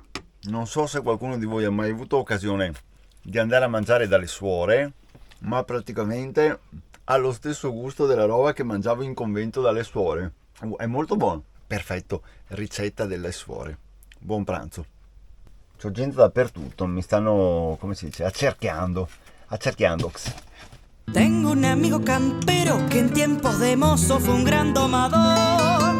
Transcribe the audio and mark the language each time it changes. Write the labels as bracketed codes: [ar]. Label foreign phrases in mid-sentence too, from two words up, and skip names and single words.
[it] Non so se qualcuno di voi ha mai avuto occasione di andare a mangiare dalle suore, ma praticamente ha lo stesso gusto della roba che mangiavo in convento dalle suore. È molto buono. Perfetto, ricetta delle suore. Buon pranzo. C'ho gente dappertutto, mi stanno, come si dice, accerchiando. [es] Tengo un amigo campero que en tiempos de mozo fue un gran domador.